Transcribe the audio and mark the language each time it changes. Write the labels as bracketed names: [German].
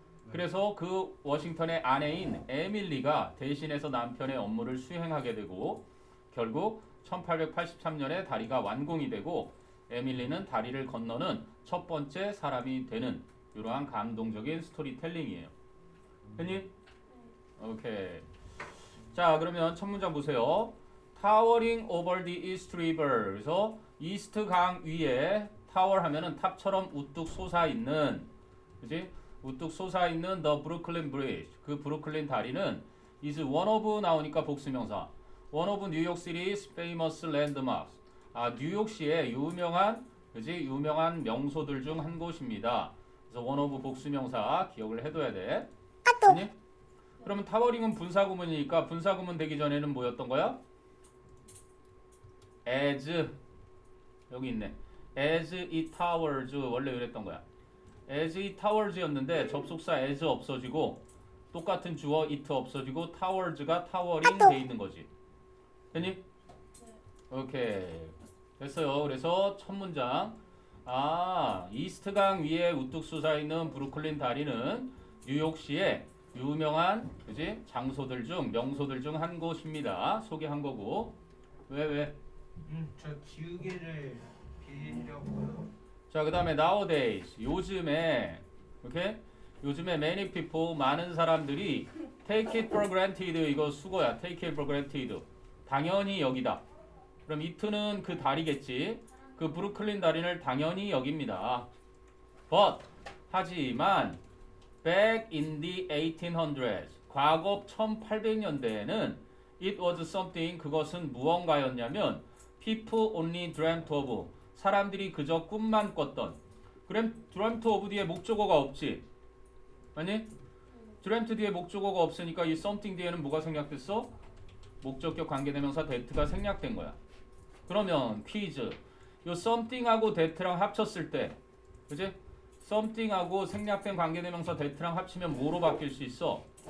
[Korean] 그래서 그 워싱턴의 아내인 에밀리가 대신해서 남편의 업무를 수행하게 되고, 결국 1883년에 다리가 완공이 되고 에밀리는 다리를 건너는 첫 번째 사람이 되는 이러한 감동적인 스토리텔링이에요. 했니? 오케이. 자, 그러면 첫 문장 보세요. [English] Towering over the East River. [Korean] 그래서 이스트 강 위에 타워 하면은 탑처럼 우뚝 솟아 있는, 그지? 우뚝 솟아 있는 [English] the Brooklyn Bridge. [Korean] 그 브루클린 다리는 [English] is one of [Korean] 나오니까 복수명사. [English] one of New York City's famous landmarks. [Korean] 아, 뉴욕시의 유명한, 그지? 유명한 명소들 중 한 곳입니다. 그래서 one of 복수명사 기억을 해둬야 돼. 아니? 그러면 타워링은 분사구문이니까 분사구문 되기 전에는 뭐였던 거야? as, 여기 있네. [English] as it towers [Korean] 원래 이랬던 거야. as it towers였는데 접속사 as 없어지고 똑같은 주어 it 없어지고 towers가 towering 돼 있는 거지. 됐니? 오케이. 됐어요. 그래서 첫 문장. 아, 이스트강 위에 우뚝 솟아 있는 브루클린 다리는 뉴욕시의 유명한, 그지? 장소들 중, 명소들 중 한 곳입니다. 소개한 거고. 왜? 저 지우개를 빌리려고요. 자, 그 다음에 nowadays. 요즘에, 오케이? 요즘에 [English] many people, [Korean] 많은 사람들이 [English] take it for granted. [Korean] 이거 수거야. [English] take it for granted. [Korean] 당연히 여기다. 그럼 it는 그 다리겠지. 그 브루클린 다리를 당연히 여깁니다. [English] But, [Korean] 하지만 [English] back in the 1800s, [Korean] 과거 1800년대에는 [English] it was something, [Korean] 그것은 무언가였냐면 [English] people only dreamt of, [Korean] 사람들이 그저 꿈만 꿨던. 그럼 dreamt of 뒤에 목적어가 없지. 아니? dreamt 뒤에 목적어가 없으니까 이 something 뒤에는 뭐가 생략됐어? 목적격 관계대명사 that가 생략된 거야. 그러면 퀴즈. 요 something하고 that랑 합쳤을 때, 그지? something하고 생략된 관계대명사 that랑 합치면 뭐로 바뀔 수 있어?